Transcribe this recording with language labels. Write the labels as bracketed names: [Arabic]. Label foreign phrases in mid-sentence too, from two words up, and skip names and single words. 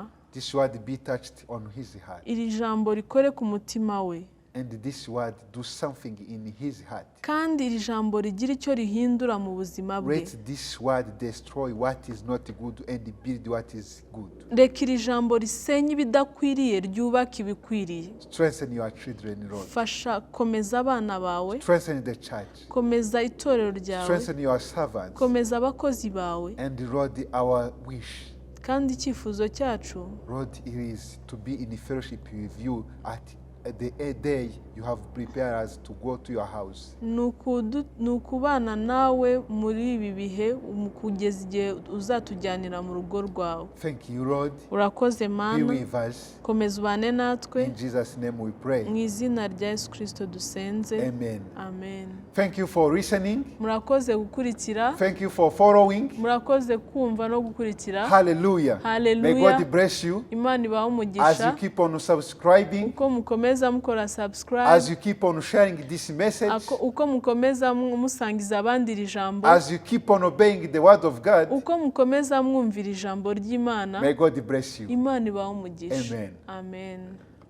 [English] this word be touched on his heart. [Kinyarwanda] iri jambo rikore ku mutima we. [English] And this word do something in his heart. [Kinyarwanda] kandi iri jambo rigira icyo rihindura mu buzima bwe. [English] Let this word destroy what is not good and build what is good. [Kinyarwanda] reka iri jambo risenye ibidakwiriye ryubake ibikwiriye. [English] Strengthen your children, Lord. [Kinyarwanda] fasha komeza abana bawe. [English] Strengthen the church. [Kinyarwanda] komeza itorero ryawe. [English] Strengthen your servants. [Kinyarwanda] komeza abakozi bawe. [English] And Lord, our wish, [Kinyarwanda] kandi icyifuzo cyacu, [English] Lord, it is to be in fellowship with you at the day you have prepared us to go to your house. [Kinyarwanda] ni ukubana nawe muri ibi bihe kugeza igihe uzatujyanira mu rugo rwawe. [English] Thank you, Lord. [Kinyarwanda] urakoze [English] Be [Kinyarwanda] Mana. [English] with us. [Kinyarwanda] komeza ubane natwe. [English] In Jesus' name we pray. [Kinyarwanda] mu izina rya Yesu Kristo dusenze. [English] Amen. [Kinyarwanda] Amen. [English] Thank you for listening. [Kinyarwanda] murakoze gukurikira. [English] Thank you for following. [Kinyarwanda] murakoze kumva no gukurikira. [English] Hallelujah. [Kinyarwanda] Hallelujah. [English] May God bless you [Kinyarwanda] Imana ibahe [English] as you [Kinyarwanda] umugisha. [English] keep on subscribing, [Kinyarwanda] uko mukomeza mukora subscribe. [English] as you keep on sharing this message, [Kinyarwanda] uko mukomeza musangiza abandi iri jambo. [English] as you keep on obeying the word of God. [Kinyarwanda] uko mukomeza mwumvira ijambo ry'Imana. [English] May God bless you. [Kinyarwanda] Imana ibahe umugisha. [English] Amen. [Kinyarwanda] Amen.